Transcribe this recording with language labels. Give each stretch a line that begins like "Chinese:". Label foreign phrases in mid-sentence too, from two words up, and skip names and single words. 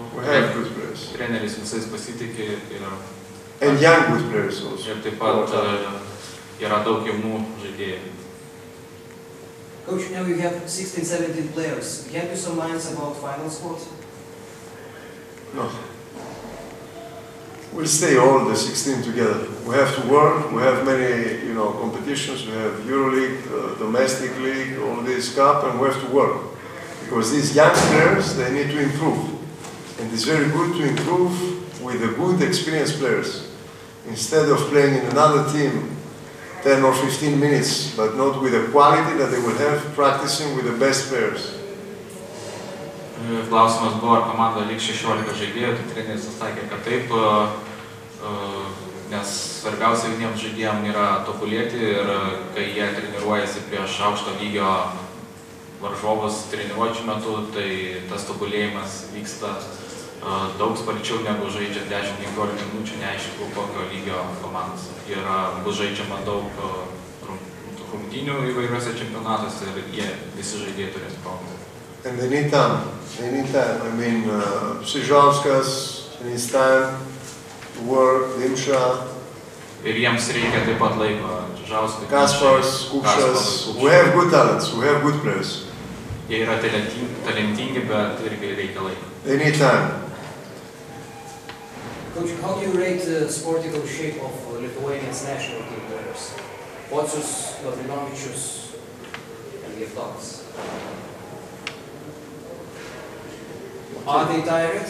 English: We have good players.
Lithuanian: Treneris visais pasitikė ir...
English: And young good players also.
Lithuanian: Ir taip pat yra daug jaunų žaidėjų.
English: Coach, now you have 16-17 players. Have you some lines about final scores? No. We'll stay all the 16 together. We have to work. We have many, competitions. We have EuroLeague, domestic league, all this cup, and we have to work because these young players they need to improve, and it's very good to improve with the good, experienced players instead of playing in another team 10 or 15 minutes, but not with the quality that they will have practicing with the best players.
Lithuanian: Klausimas buvo, ar komanda liks 16 žaidėjų, tai treneris atsakė, kad taip, nes svarbiausia jauniems žaidėjams yra tobulėti ir kai jie treniruojasi prieš aukšto lygio varžovus treniruočių metu, tai tas tobulėjimas vyksta daug sparčiau negu žaidžia 10-15 minučių, neaišku kokio lygio komandos. Bus žaidžiama daug rungtynių įvairiuose čempionatuose ir jie visi žaidėjai turės progą.
English: And they need time. I mean, Szyżauskas needs time to work, Dimša.
Lithuanian: Ir jiems reikia taip pat laiko. Kaspars, Kupšas.
English: We have good talents, we have good players.
Lithuanian: Jie yra talentingi, bet irgi reikia laiko.
English: They need time. Coach, how do you rate the sportical shape of Lithuania's national team players? Pocius, Lavrinovičius, and Jevtokas? Are they tired?